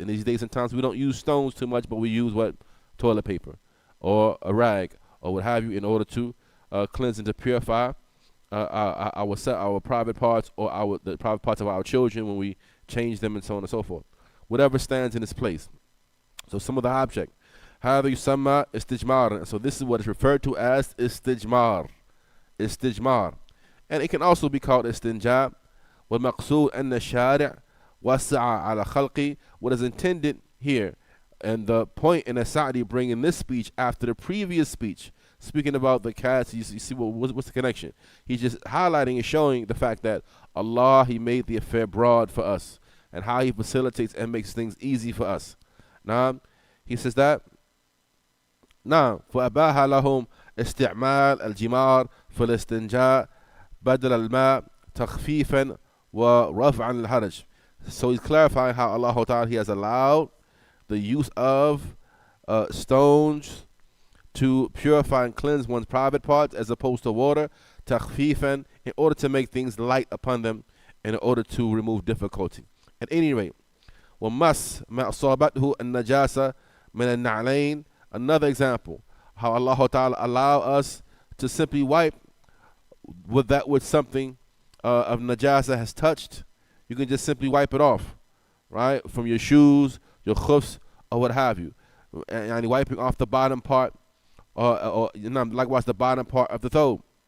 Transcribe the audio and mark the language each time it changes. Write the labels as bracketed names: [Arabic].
[English] In these days and times, we don't use stones too much, but we use what? Toilet paper or a rag or what have you in order to cleanse and to purify our private parts or the private parts of our children when we change them and so on and so forth. Whatever stands in its place. So some of the object. [Arabic] هذا يسمى استجمار. [English] So this is what is referred to as istijmar. Istijmar. And it can also be called istinja. [Arabic] والمقصود أن الشارع وسع على خلقي. [English] What is intended here, and the point in Sa'di bringing this speech after the previous speech, speaking about the cats, you see what's the connection? He's just highlighting and showing the fact that Allah, He made the affair broad for us, and how He facilitates and makes things easy for us. Now, he says that, now, [Arabic] فأباها لهم استعمال الجمار في الاستنجاء بدل الماء تخفيفا ورفعا للحرج. [English] So he's clarifying how Allah Ta'ala, He has allowed the use of stones to purify and cleanse one's private parts as opposed to water, takhfifan, in order to make things light upon them, in order to remove difficulty. At any rate, [Arabic] وَمَسْ مَا أَصَابَتْهُ النَّجَاسَةِ مِنَ النَّعْلَيْنِ. [English] Another example, how Allah Ta'ala allow us to simply wipe with that which something of najasa has touched. You can just simply wipe it off, right, from your shoes, your khufs, or what have you, and wiping off the bottom part, or likewise the bottom part of the thawb.